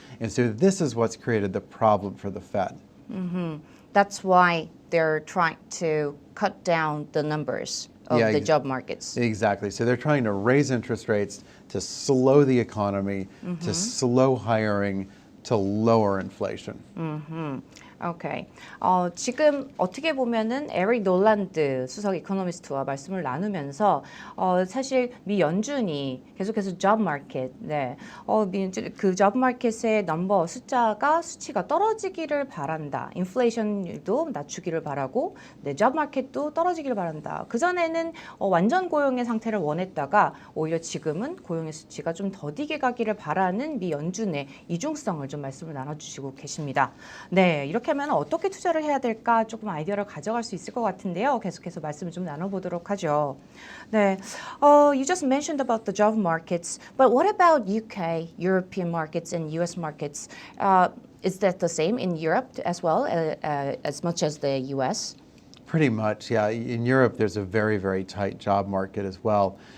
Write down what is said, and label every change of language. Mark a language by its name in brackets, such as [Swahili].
[English] And so this is what's created the problem for the Fed. That's why they're trying to cut down the numbers of the job markets. Exactly. So they're trying to raise interest rates to slow the economy, to slow hiring, to lower inflation. Okay. [Korean] 지금 어떻게 보면은 에릭 놀란드 수석 이코노미스트와 말씀을 나누면서 사실 미 연준이 계속해서 job market, 그 job market의 넘버 수치가 떨어지기를 바란다. 인플레이션율도 낮추기를 바라고, job market도 떨어지기를 바란다. 그 전에는 완전 고용의 상태를 원했다가 오히려 지금은 고용의 수치가 좀 더디게 가기를 바라는 미 연준의 이중성을 좀 말씀을 나눠주시고 계십니다. 네, 이렇게 하면 어떻게 투자를 해야 될까 조금 아이디어를 가져갈 수 있을 것 같은데요. 계속해서 말씀을 좀 나눠보도록 하죠. [English] 네, you just mentioned about the job markets, but what about UK, European markets and US markets? Is that the same in Europe as well, as much as the US? Pretty much, yeah. In Europe, there's a very, very tight job market as well.